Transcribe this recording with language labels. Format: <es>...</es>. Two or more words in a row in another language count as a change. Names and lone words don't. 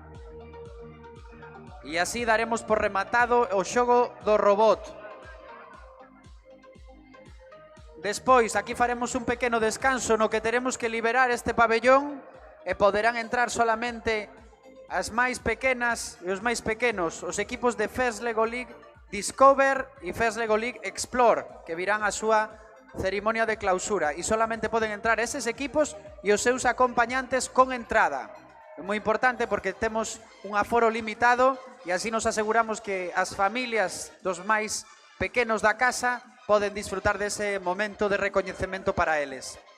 <gl>E así daremos por rematado o xogo do robot. Despois, aquí faremos un pequeno descanso no que teremos que liberar este pabellón e poderán entrar solamente as máis pequenas e os máis pequenos, os equipos de First Lego League Discover e First Lego League Explore, que virán a súa cerimonia de clausura, e solamente poden entrar eses equipos e os seus acompañantes con entrada. É moi importante porque temos un aforo limitado e así nos aseguramos que as familias dos máis pequenos da casa poden disfrutar dese momento de recoñecemento para eles.</gl>